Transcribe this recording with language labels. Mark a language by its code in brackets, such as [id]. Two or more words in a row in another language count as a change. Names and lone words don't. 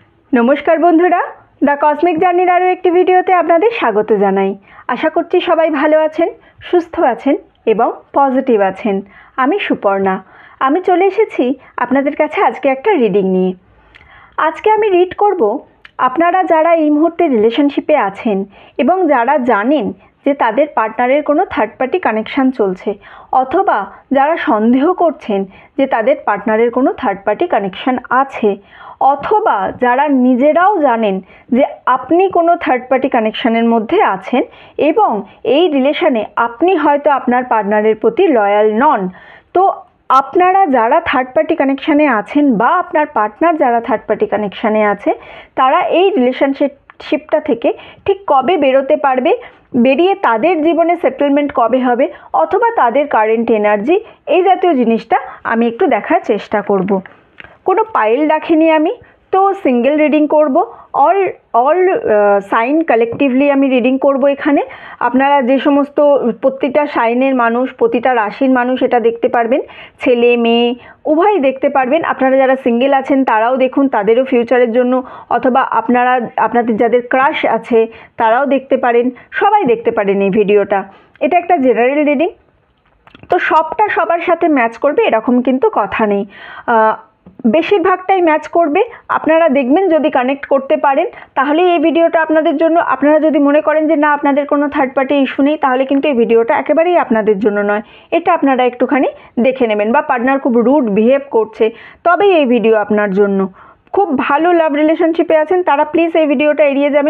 [bn] নমস্কার বন্ধুরা দ্য কসমিক জার্নির আরো একটি ভিডিওতে আপনাদের স্বাগত জানাই। আশা করছি সবাই ভালো আছেন, সুস্থ আছেন এবং পজিটিভ আছেন। আমি সুপর্ণা, আমি চলে এসেছি আপনাদের কাছে আজকে একটা রিডিং নিয়ে। আজকে আমি রিড করব আপনারা যারা এই মুহূর্তে রিলেশনশিপে আছেন এবং যারা জানেন যে তাদের পার্টনারের কোনো [en] third party connection [bn] চলছে অথবা যারা সন্দেহ করছেন যে তাদের পার্টনারের কোনো [en] third party connection [bn] আছে অথবা যারা নিজেরাও জানেন যে আপনি কোনো [en] third party connection-er [bn] মধ্যে আছেন এবং এই রিলেশনে আপনি হয়তো আপনার পার্টনারের প্রতি লয়াল নন। তো আপনারা যারা [en] third party connection-e [bn] আছেন বা আপনার পার্টনার যারা [en] third party connection-e [bn] আছে তারা এই রিলেশনশিপটা থেকে ঠিক কবে বেরোতে পারবে, বেরিয়ে তাদের জীবনে সেটলমেন্ট কবে হবে অথবা তাদের [en] current energy [bn] এই জাতীয় জিনিসটা আমি একটু দেখার চেষ্টা করব। কোনো পাইল রাখিনি আমি, তো [en] single reading [bn] করব। [en] all sign collectively [bn] আমি রিডিং করব। এখানে আপনারা যে সমস্ত প্রতিটা সাইনের মানুষ প্রতিটা রাশির মানুষ এটা দেখতে পারবেন, ছেলে মেয়ে উভয় দেখতে পারবেন। আপনারা যারা সিঙ্গল আছেন তারাও দেখুন, তাদেরও ফিউচারের জন্য অথবা আপনারা আপনাদের যাদের ক্রাশ আছে তারাও দেখতে পারেন, সবাই দেখতে পারেন এই ভিডিওটা। এটা একটা [en] general reading, [bn] তো সবটা সবার সাথে ম্যাচ করবে এরকম কিন্তু কথা নেই, বেশিরভাগটাই ম্যাচ করবে। আপনারা দেখবেন যদি কানেক্ট করতে পারেন তাহলে এই ভিডিওটা আপনাদের জন্য। আপনারা যদি মনে করেন যে না আপনাদের কোনো [en] third party issue [bn] নেই তাহলে কিন্তু এই ভিডিওটা একেবারেই আপনাদের জন্য নয়। এটা আপনারা একটুখানি দেখে নেবেন, বা পার্টনার খুব [en] rude behave [bn] করছে তবেই এই ভিডিও আপনার জন্য। খুব ভালো [en] love relationship-e [bn] আছেন তারা প্লিজ এই ভিডিওটা এড়িয়ে যাবেন।